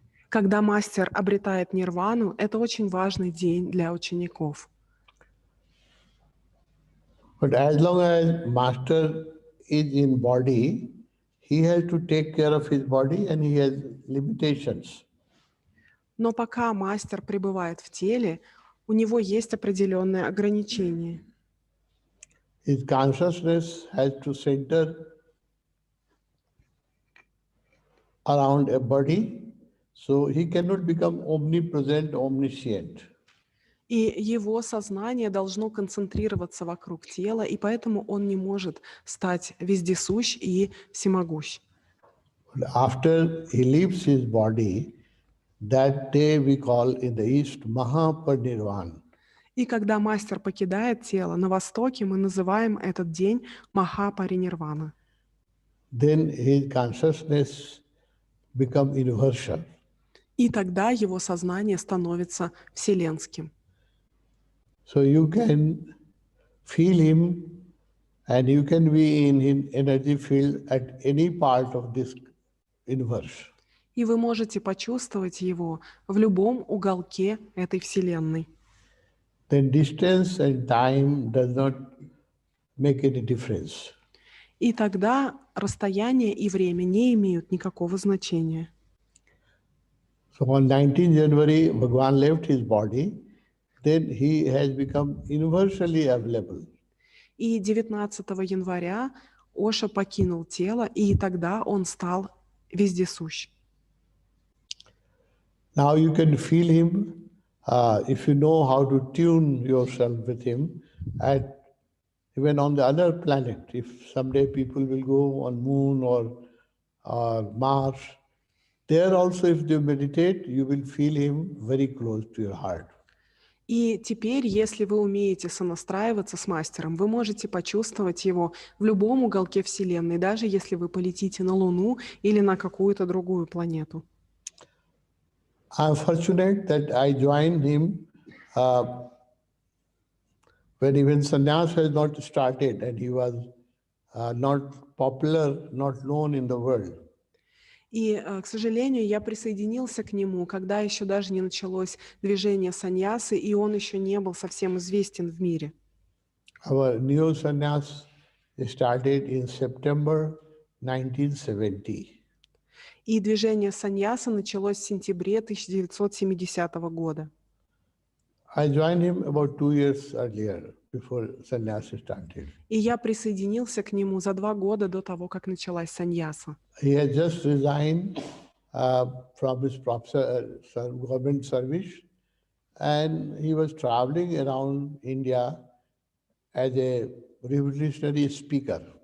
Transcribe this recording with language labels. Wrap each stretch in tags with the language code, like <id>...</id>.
<ru>Когда мастер обретает нирвану, это очень важный день для учеников.</ru> <en>But as long as master is in body, he has to take care of his body and he has limitations.</en> <ru>Но пока мастер пребывает в теле, у него есть определенные ограничения.</ru> <en>His consciousness has to center around a body, so he cannot become omnipresent, omniscient.</en> <ru>И его сознание должно концентрироваться вокруг тела, и поэтому он не может стать вездесущ и всемогущ.</ru> <en>But after he leaves his body, that day we call in the East Mahaparinirvan.</en> <ru>И когда мастер покидает тело, на Востоке мы называем этот день Махапаринирвана.</ru> <en>Then his consciousness become universal.</en> <ru>И тогда его сознание становится вселенским.</ru> <en>So you can feel him and you can be in his energy field at any part of this universe.</en> <ru>И вы можете почувствовать его в любом уголке этой вселенной.</ru> <en>Then distance and time does not make any difference.</en> <ru>И тогда расстояние и время не имеют никакого значения.</ru> <en>So on 19 January, Bhagavan left his body, then he has become universally available.</en> <ru>И 19 января Оша покинул тело, и тогда он стал вездесущ.</ru> <en>Now you can feel him if you know how to tune yourself with him at even on the other planet. If someday people will go on Moon or Mars, there also if they meditate, you will feel him very close to your heart.</en> <ru>И теперь, если вы умеете сонастраиваться с мастером, вы можете почувствовать его в любом уголке Вселенной, даже если вы полетите на Луну или на какую-то другую планету.</ru> <en>I'm fortunate that I joined him when even sannyas has not started and he was not popular, not known in the world.</en> <ru>И, к сожалению, я присоединился к нему, когда еще даже не началось движение саньясы, и он еще не был совсем известен в мире.</ru> <en>Our new sannyas started in September 1970.</en> <ru>И движение саньяса началось в сентябре 1970 года.</ru> <en>I joined him about 2 years earlier, before sannyas started.</en> <ru>И я присоединился к нему за 2 года до того, как началась саньяса.</ru> <en>He had just resigned from his government service, and he was traveling around India as a revolutionary speaker.</en>